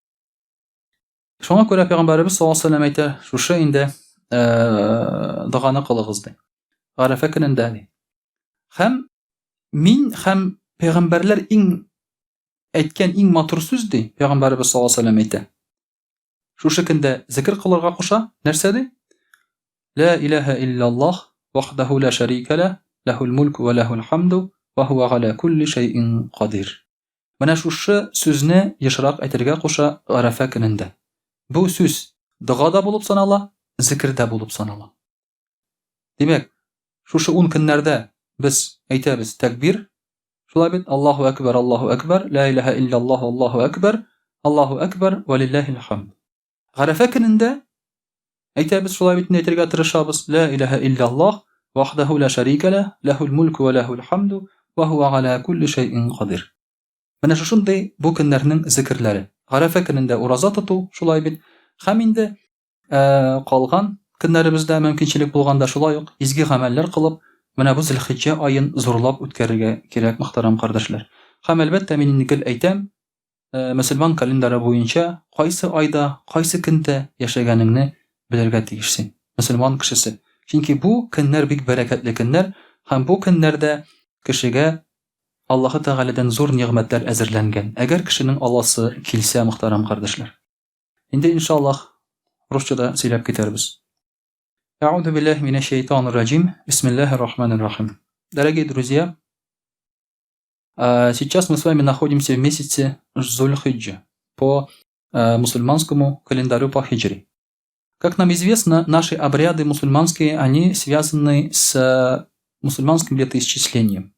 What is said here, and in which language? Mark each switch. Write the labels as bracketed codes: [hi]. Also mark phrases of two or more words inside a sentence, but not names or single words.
[tt] Шуңа күрә Пәйгамбәрбез [ar] صلى الله عليه وسلم [tt] әйтә, шушы инде дуганы кылыгыз ди. Гарәфә көнендә ди. Һәм мин һәм пәйгамбәрләр иң әйткән иң матур сүз ди, Пәйгамбәрбез [ar] صلى الله عليه وسلم [tt] әйтә. Шушы көндә зикр кылырга куша, нәрсә ди? [ar] لا إله إلا الله وحده لا شريك لا، له الملك وله الحمد وهو على كل شيء قدير. [tt] Менә шушы сүзне ешрак әйтергә куша Гарәфә көнендә. Бу сүз дугада булып санала, зикрдә булып санала. Димәк, шушы 10 көннәрдә без әйтәбез тәкбир, шулай бит [ar] الله أكبر، لا إله إلا الله، الله أكبر ولله الحمد. [tt] Гарәфә көнендә әйтәбез шулай бит әйтергә тырышабыз, [ar] لا إله إلا الله وحده لا شريك لا، له الملك وله الحمد وهو على كل شيء قدير. [tt] Менә шушындый бу көннәрнең зикрләре. Гарәфә көнендә ураза тоту, шулай бит. Һәм инде калган көннәребездә мөмкинчелек булганда шулай ук изге гамәлләр кылып, менә бу Зилхиҗҗә аен зурлап үткәрергә кирәк, мөхтәрәм кардәшләр. Һәм әлбәттә мин инде әйтәм, мөселман календаре буенча кайсы айда, кайсы көндә яшәгәнеңне белергә тиешсең, мөселман кешесе. Чөнки бу көннәр бик бәрәкәтле көннәр, һәм бу көннәрдә кешегә Аллаһы Тәгаләдән зур нигъмәтләр әзерләнгән. Әгәр кешенең аласы килсә, мөхтәрәм кардәшләр. Инде иншаллаһ русчада сөйләп китәрбез. [ar] أعوذ بالله من الشيطان الرجيم. بسم الله الرحمن الرحيم. [ru] Дорогие друзья, сейчас мы с вами находимся в месяце Зуль-Хиджа по мусульманскому календарю по хиджри. Как нам известно, наши обряды мусульманские, они связаны с мусульманским летоисчислением.